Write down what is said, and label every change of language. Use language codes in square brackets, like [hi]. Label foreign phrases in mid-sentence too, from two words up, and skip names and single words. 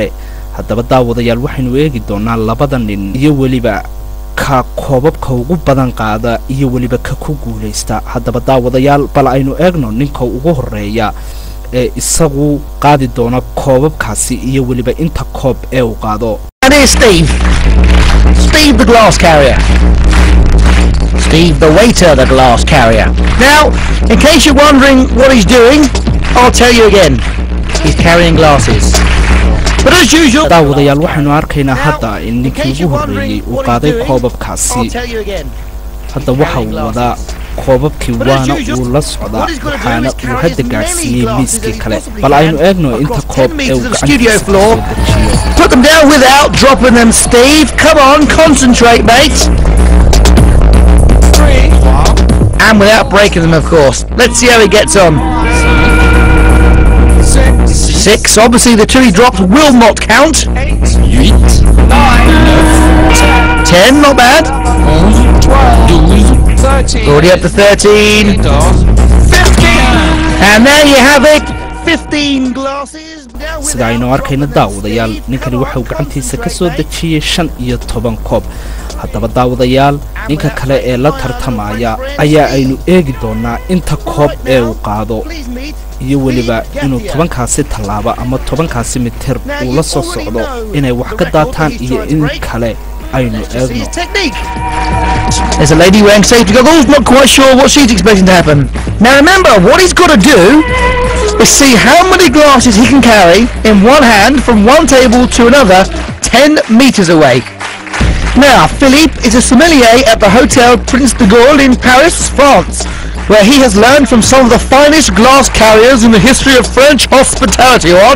[so] haddaba daawadayaal waxaynu eegi doonaa labada nin iyo waliba ka koobabka ugu badan qaada iyo waliba ka ku guulaysta. haddaba daawadayaal bal aynu eegno ninka ugu horeeya ee isagu qaadi doona koobabkaasi iyo waliba inta koob ee uu qaado. [en] Steve. Steve the glass carrier. Steve the waiter, the glass carrier. Now, in case you're wondering what he's doing, I'll tell you again. He's carrying glasses. But as usual, [so] daawadayaal waxaynu arkaynaa hadda in ninkii ugu horreeyay uu qaaday koobabkaasi. hadda waxa uu wadaa koobabkii waana uu la socdaa waxaana uu hadda gaarsiiyey miiskii kale. bal aynu eegno inta koob ee uu gacantiisa [en] put them down without dropping them, Steve. Come on, concentrate, mate. And without breaking them, of course. Let's see how he gets on. 6. Obviously, the 2 he dropped will not count. 8, 9, 10, not bad. already up to 13. 15. And there you have it. 15 glasses. [so] sida aynu arkayna daawadayaal ninkani waxa uu gacantiisa ka soo dejiyay 15 koob haddaba daawadayaal ninka kale ee la tartamaya ayaa aynu eegi doonaa inta koob ee uu qaado iyo waliba inuu 10kaasi tallaabo ama 10kaasi mitir uu la soo socdo inay wax ka daataan iyo in kale aynu eegno. [en] There's a lady wearing safety goggles, not quite sure what she's expecting to happen. Now remember, what he's got to do is see how many glasses he can carry in one hand from one table to another 10 meters away. Now, Philippe is a sommelier at the Hotel Prince de Gaulle in Paris, France, where he has learned from some of the finest glass carriers in the history of French hospitality, what?